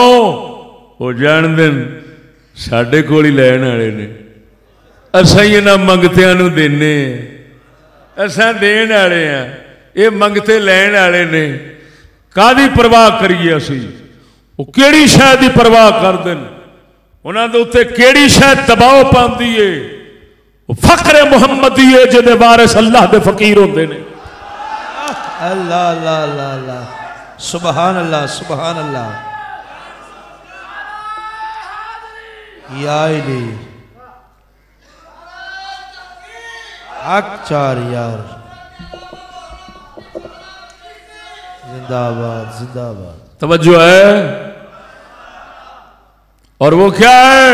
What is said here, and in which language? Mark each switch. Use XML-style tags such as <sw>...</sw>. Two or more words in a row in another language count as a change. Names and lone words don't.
<pa>وہ جاندے ساڈے کول ہی لین والے نے، اساں ہی انہاں منگتیاں نوں دینے، اساں دین والے آ، یہ منگتے لین والے نے. کادی پرواہ کریے اسی? وہ کیہڑی شے دی پرواہ کردے نے؟ انہاں دے اتے کیہڑی شے دباؤ پاندی ہے? فخرے محمدی ہے جیہدے وارث اللہ دے فقیر ہوندے نے.</pa> <ar>الله الله الله الله سبحان الله سبحان الله.</ar> <pa>یا الی حق چار یار زندہ باد زندہ باد.</pa> <ur>توجہ ہے؟ اور وہ کیا ہے?</ur>